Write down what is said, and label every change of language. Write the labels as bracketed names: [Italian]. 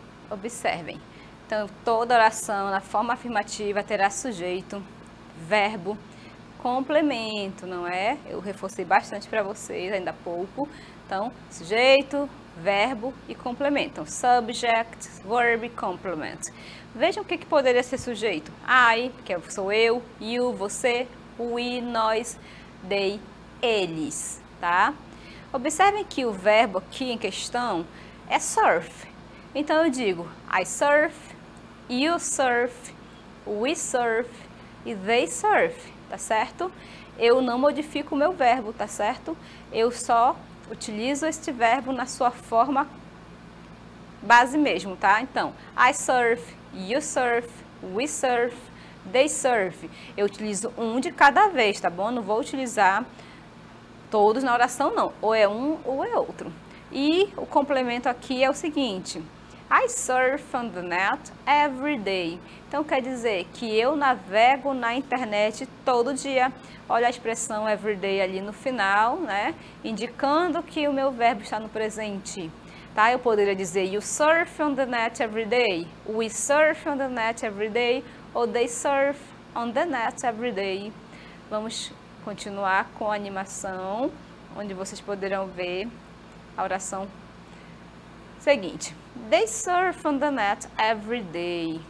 [Portuguese] Observem. Então, toda oração na forma afirmativa terá sujeito, verbo, complemento, não é? Eu reforcei bastante para vocês ainda há pouco. Então, sujeito, verbo e complemento. [English] Então, subject, verb, complement. [Portuguese] Vejam o que poderia ser sujeito. I, que sou eu, you, você, we, nós, they, eles, tá? Observem que o verbo aqui em questão é surf. Então, eu digo [English] I surf, you surf, we surf e they surf, tá certo? [Portuguese] Eu não modifico o meu verbo, tá certo? Eu só utilizo este verbo na sua forma base mesmo, tá? [English] Então, I surf, you surf, we surf, they surf. [Portuguese] Eu utilizo um de cada vez, tá bom? Não vou utilizar todos na oração, não. Ou é um ou é outro. E o complemento aqui é o seguinte: [English] I surf on the net every day. [Portuguese] Então, quer dizer que eu navego na internet todo dia. Olha a expressão everyday ali no final, né? Indicando que o meu verbo está no presente. Tá? Eu poderia dizer [English] you surf on the net every day, we surf on the net every day, ou they surf on the net every day. [Portuguese] Vamos continuar com a animação, onde vocês poderão ver a oração seguinte. [English] They surf on the net every day.